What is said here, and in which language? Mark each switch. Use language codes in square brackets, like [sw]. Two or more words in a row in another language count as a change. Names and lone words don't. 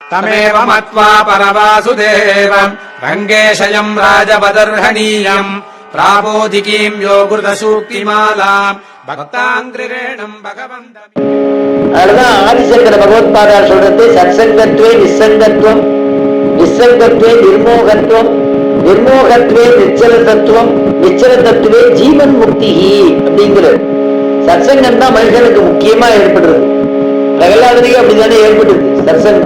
[sa] तमेव मत्वा परवासुदेवम् रङ्गेशयम् राजपदर्हणीयम् प्राबोधिकीम् योगृतसूक्तिमालाम् भक्ताङ्ग्रिरेणम् भगवन्तम्. [ta] அதுதான் ஆதிசங்கர பகவத்பாதார் சொல்றது, சத்சங்கத்வே நிசங்கத்துவம், நிசங்கத்வே நிர்மோகத்துவம், நிர்மோகத்வே நிச்சல தத்துவம், நிச்சல தத்துவே ஜீவன் முக்தி அப்படிங்கிறது. சத்சங்கம் தான் மனுஷனுக்கு முக்கியமா ஏற்படுறது. பிரகலாதனுக்கு அப்படித்தானே ஏற்படுது சத்சங்கம்.